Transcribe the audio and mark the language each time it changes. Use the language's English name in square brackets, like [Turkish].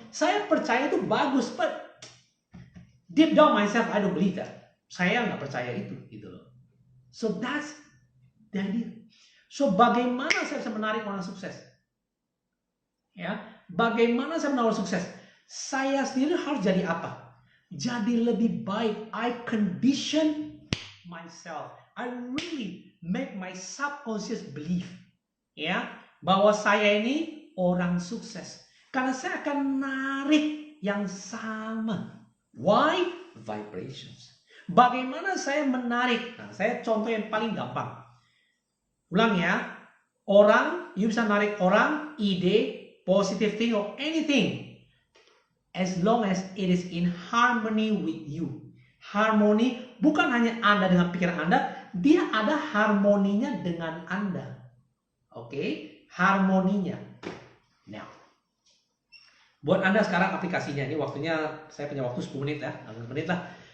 [Indonesian] Saya percaya itu bagus, [English] but deep down myself, I don't believe that. [Indonesian] Saya nggak percaya itu, gitu loh. [English] So that's the idea. [Indonesian] So bagaimana saya bisa menarik orang sukses? Ya, bagaimana saya menarik orang sukses? Saya sendiri harus jadi apa? Jadi lebih baik. [English] I condition myself. I really make my subconscious believe, ya, [Indonesian] bahwa saya ini orang sukses. Karena saya akan narik yang sama. Why? Vibrations. Bagaimana saya menarik? Nah, saya contoh yang paling gampang. Ulang ya. Orang, you bisa narik orang, ide, [English] positive thing or anything. As long as it is in harmony with you. [Indonesian] Harmoni bukan hanya Anda dengan pikiran Anda, dia ada harmoninya dengan Anda. Oke, harmoninya. Now, buat Anda sekarang aplikasinya, ini waktunya, saya punya waktu 10 menit ya, 10 menit lah.